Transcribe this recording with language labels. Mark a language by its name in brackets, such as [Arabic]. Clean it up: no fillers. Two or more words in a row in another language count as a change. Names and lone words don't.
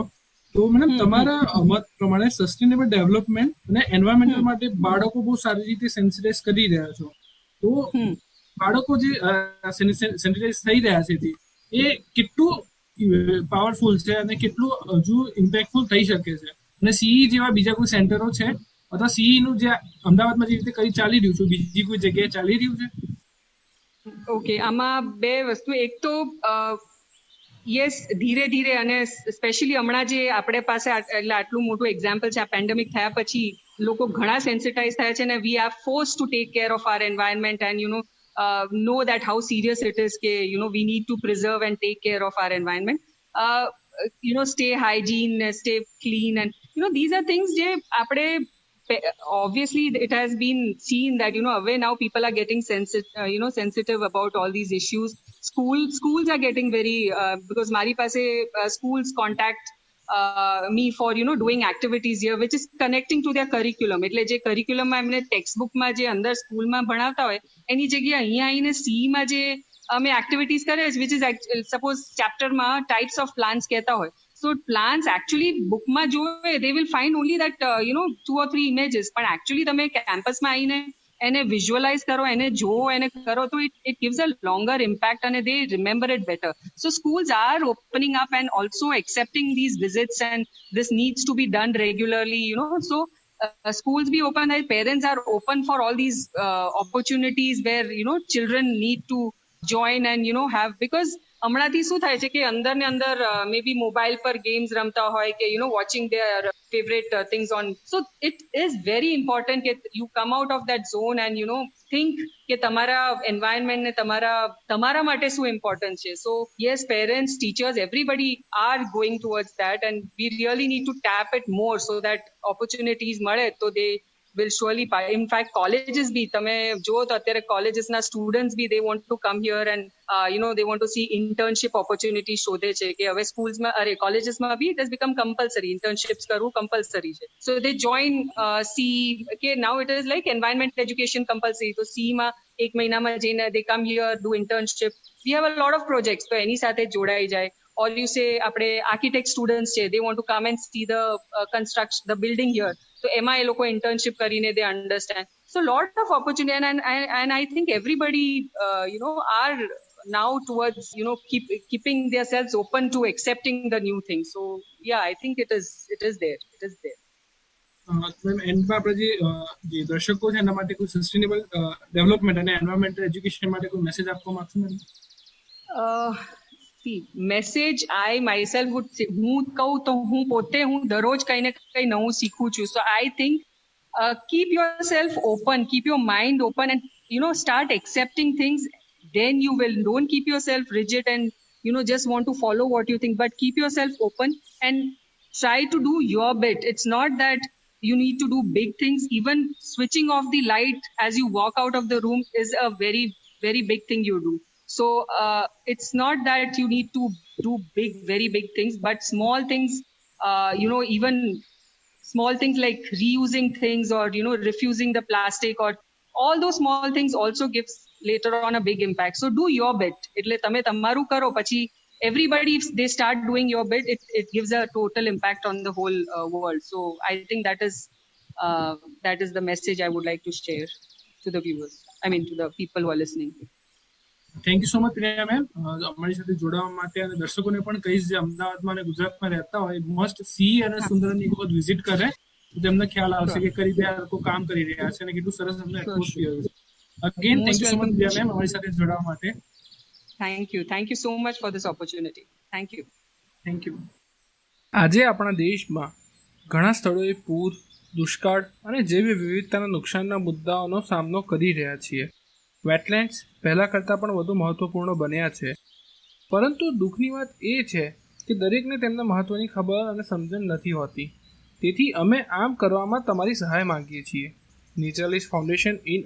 [Gujarati] તો મેડમ તમારા મત પ્રમાણે [English] sustainable development [Gujarati] અને એન્વાયરમેન્ટલ માટે બાળકો બહુ સારી રીતે સેન્સિટાઇઝ કરી રહ્યા છો, તો બાળકો જે સેન્સિટાઇઝ થઈ રહ્યા છે એ કેટલું પાવરફુલ છે અને કેટલું હજુ ઇમ્પેક્ટફુલ થઈ શકે છે, અને સીઈ જેવા બીજા કોઈ સેન્ટરો છે અથવા સીઈ નું જે અમદાવાદમાં જે રીતે કઈ ચાલી રહ્યું છે બીજી કોઈ જગ્યાએ ચાલી રહ્યું છે? ઓકે, આમાં બે વસ્તુ. એક તો યસ, ધીરે ધીરે, અને સ્પેશિયલી હમણાં જે આપણે પાસે એટલે આટલું મોટું એક્ઝામ્પલ છે, આ પેન્ડેમિક થયા પછી લોકો ઘણા સેન્સિટાઇઝ થયા છે, અને [English] we are force to take care of our environment and know that how serious it is [Gujarati] કે [English] we need to preserve and take care of our environment. Stay hygiene, stay clean, and these are things [Gujarati] જે આપણે [English] obviously it has been seen that away now people are getting sensitive about all these issues. Schools are getting very because [Gujarati] મારી પાસે [English] schools contact me for doing activities here which is connecting to their curriculum. [Gujarati] એટલે જે curriculum માં એમને textbook માં જે અંદર સ્કૂલ માં ભણાવતા હોય એની જગ્યાએ અહીંયા આવીને CE માં જે અમે activities કરે [English] which is suppose chapter [Gujarati] માં [English] types of plants [Gujarati] કહેતા હોય, [English] so plants actually book [Gujarati] માં જોવે [English] they will find only that 2 or 3 images, [Gujarati] પણ actually તમે campus માં આવીને એને visualize કરો, એને જોવો, એને કરો, તો [English] it gives a longer impact and they remember it better. So schools are opening up and also accepting these visits, and this needs to be done regularly, so schools be open, and parents are open for all these opportunities where children need to join and have, because [Gujarati] હમણાંથી શું થાય છે કે અંદર ને અંદર maybe mobile પર games રમતા હોય કે [English] watching their favorite things on. So it is very important that you come out of that zone and think [Gujarati] કે તમારા environment ને તમારા માટે શું important છે. [English] So yes, parents, teachers, everybody are going towards that, and we really need to tap it more so that opportunities [Gujarati] મળે તો [English] they will surely in fact colleges bhi [Gujarati] તમે જો તો અત્યારે [English] colleges ના students bhi they want to come here and they want to see internship opportunity [Gujarati] શોધે છે કે હવે schools માં colleges માં [English] bhi it has become compulsory internships [Gujarati] કરવું compulsory છે [English] so they join C કે now it is like environment education compulsory [Gujarati] તો C માં એક મહિનામાં જઈને [English] they come here do internship we have a lot of projects [Gujarati] તો એની સાથે જોડાઈ જાય [English] or you say [Gujarati] આપણે architect students છે [English] they want to come and see the construction the building here so [Gujarati] એમાં એ લોકો internship કરીને [English] they understand so lot of opportunity and I think everybody are now towards keeping themselves open to accepting the new things so yeah I think it is there [Gujarati] મેમ એન્ડમાં આપણે જે દર્શકો છે એના માટે કોઈ [English] sustainable development [Gujarati] અને [English] environmental education [Gujarati] માટે કોઈ મેસેજ આપવા માંગશો મેમ [English] message I myself would [Gujarati] હું કહું તો હું પોતે હું દરરોજ કંઈ ને કંઈ નવું શીખું છું [English] so I think keep yourself open keep your mind open and start accepting things then you will don't keep yourself rigid and just want to follow what you think but keep yourself open and try to do your bit it's not that you need to do big things even switching off the light as you walk out of the room is a very very big thing you do so it's not that you need to do very big things but small things even small things like reusing things or refusing the plastic or all those small things also gives later on a big impact so do your bit [Gujarati] એટલે તમે તમારું કરો પછી [English] everybody if they start doing your bit it gives a total impact on the whole world so I think that is the message I would like to share to the viewers to the people who are listening thank you so much [Gujarati] પ્રિયા મેમ અમારી સાથે જોડાવા માટે અને દર્શકોને પણ કહીશ જે અમદાવાદમાં અને ગુજરાતમાં રહેતા હોય [English] must see [Gujarati] અને સુંદરની એક વખત વિઝિટ કરે તો તેમને ખ્યાલ આવશે કે કઈ રીતે આ લોકો કામ કરી રહ્યા છે અને કેટલું સરસ એમને એટમોસ્ફિયર છે [English] again thank you so much [Gujarati] પ્રિયા મેમ અમારી સાથે જોડાવા માટે [English] thank you so much for this opportunity thank you [Gujarati] આજે આપણા દેશમાં ઘણા સ્થળોએ પૂર દુષ્કાળ અને જૈવ વિવિધતાના નુકસાનના મુદ્દાઓનો સામનો કરી રહ્યા છીએ વેટલેન્ડ્સ પહેલાં કરતાં પણ વધુ મહત્વપૂર્ણ બન્યા છે પરંતુ દુઃખની વાત એ છે કે દરેકને તેમના મહત્વની ખબર અને સમજણ નથી હોતી તેથી અમે આમ કરવામાં તમારી સહાય માંગીએ છીએ નેચરલિસ્ટ ફાઉન્ડેશન ઇન